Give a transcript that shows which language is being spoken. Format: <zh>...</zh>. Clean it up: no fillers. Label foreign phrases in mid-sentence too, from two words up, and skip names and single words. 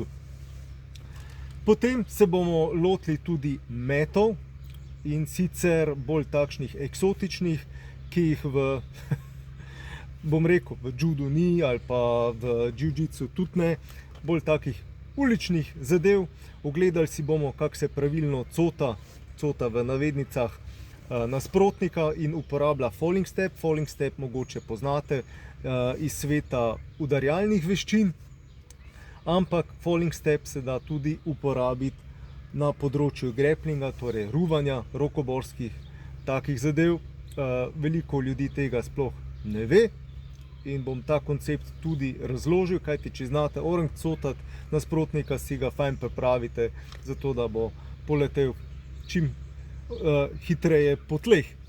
<sl>Potem se bomo lotili tudi metov, in sicer bolj takšnih eksotičnih, ki jih bom rekel, v judu ni ali pa v jiu-jitsu tudi ne, bolj takih uličnih zadev. Ogledali si bomo, kako se pravilno cota v navednicah nasprotnika in uporablja</sl> <en>falling step. Falling step</en> <sl>mogoče poznate iz sveta udarjalnih veščin, ampak</sl> <en>falling step</en> <sl>se da tudi uporabiti na področju grapplinga, torej ruvanja, rokoborskih takih zadev. Veliko ljudi tega sploh ne ve in bom ta koncept tudi razložil, kajti če znate orang cotati nasprotnika, si ga fajn pripravite, zato da bo poletel čim hitreje po tleh.</sl>